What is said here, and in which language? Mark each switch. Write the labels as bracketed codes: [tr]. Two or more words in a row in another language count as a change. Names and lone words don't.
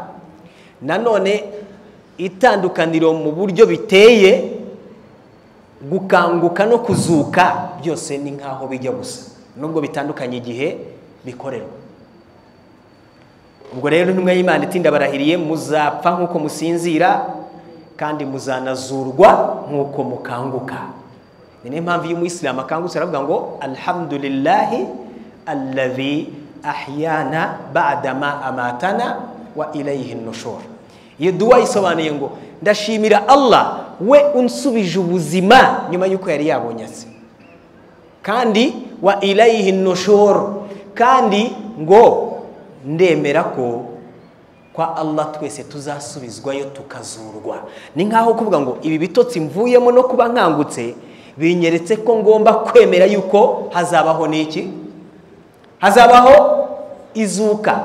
[rw] Nanone itandukaniro mu buryo biteye, gukanguka no kuzuka byose ni nkaho bijya gusa, nubwo bitandukanye igihe bikorerwa. Ubwo rero ntumwe y'Imana itinda barahiriye, muzapfa nkuko musinzira kandi muzanazurwa nkuko mukanguka. Niyo mpamvu iyo umuyisilamu akangutse aravuga ngo [ar] الحمد لله الذي أحيانا بعد ما أماتنا وإليه النشور. [rw] Iyo dua isobanuye ngo ndashimira Allah we unsubije ubuzima nyuma yuko yari yabonyase, kandi [ar] وإليه النشور, [rw] kandi ngo ndemera ko kwa Allah twese tuzasubizwayo tukazurwa. Ni nkaho kuvuga ngo ibi bitotsi mvuyemo no kuba nkangutse binyeretse ko ngomba kwemera yuko hazabaho niki, hazabaho izuka.